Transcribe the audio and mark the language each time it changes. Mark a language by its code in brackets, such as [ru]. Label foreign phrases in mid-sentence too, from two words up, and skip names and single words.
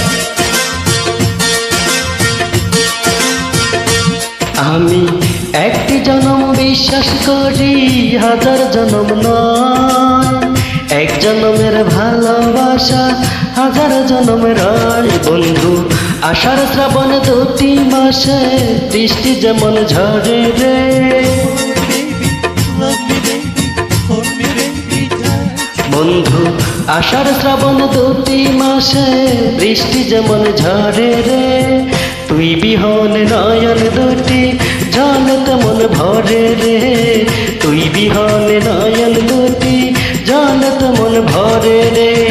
[bn] আমি একটি জনম বিশ্বাস করি, হাজার জনম নয়। এক জনমের ভালোবাসা হাজার জনমের হয়। বন্ধু আষাঢ় শ্রাবণ দুটি মাসে বৃষ্টি যেমন ঝরে রে। [en] Love me, baby, hold me, baby, tight. [bn] বন্ধু আষাঢ় শ্রাবণ দুটি মাসে বৃষ্টি যেমন ঝরে রে। তুই বিহনে নয়ন দুটি জল তেমন ভরে রে। তুই বিহনে নয়ন দুটি জল তেমন ভরে রে।